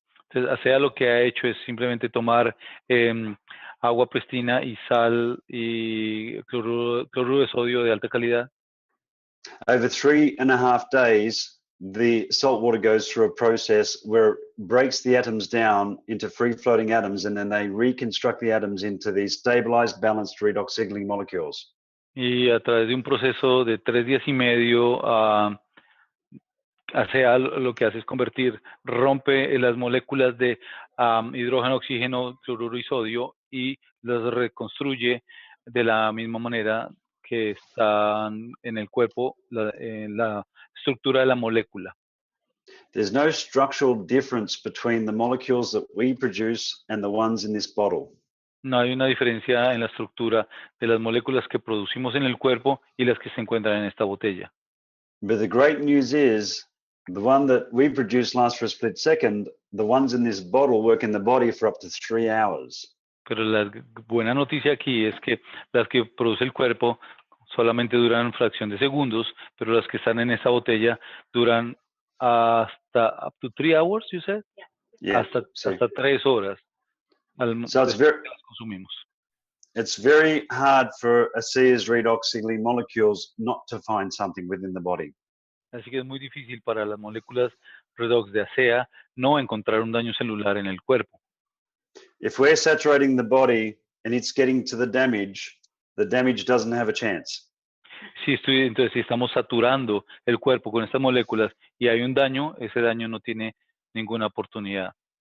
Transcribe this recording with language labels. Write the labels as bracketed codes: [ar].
[es] Entonces, ASEA lo que ha hecho es simplemente tomar agua pristina y sal y cloruro de sodio de alta calidad. [en] Over 3.5 days, the salt water goes through a process where it breaks the atoms down into free floating atoms, and then they reconstruct the atoms into these stabilized, balanced redox signaling molecules. [es] Y a través de un proceso de 3 días y medio, ASEA lo que hace es rompe las moléculas de hidrógeno, oxígeno, cloruro y sodio y las reconstruye de la misma manera que están en el cuerpo, en la estructura de la molécula. [en] There's no structural difference between the molecules that we produce and the ones in this bottle. [es] No hay una diferencia en la estructura de las moléculas que producimos en el cuerpo y las que se encuentran en esta botella. [en] But the great news is the one that we produce lasts for a split second. The ones in this bottle work in the body for up to 3 hours. [es] Pero la buena noticia aquí es que las que produce el cuerpo solamente duran fracción de segundos, pero las que están en esa botella duran hasta [en] up to 3 hours, you said? Yeah. [es] Hasta 3 horas. [en] So [es] Las consumimos. [en] it's very hard for ASEA's redox signaling molecules not to find something within the body. [es] Así que es muy difícil para las moléculas Redox de ASEA, no encontrar un daño celular en el cuerpo. [en] If we're saturating the body and it's getting to the damage doesn't have a chance. [es] Entonces, si estamos saturando el cuerpo con estas moléculas y hay un daño, ese daño no tiene ninguna oportunidad.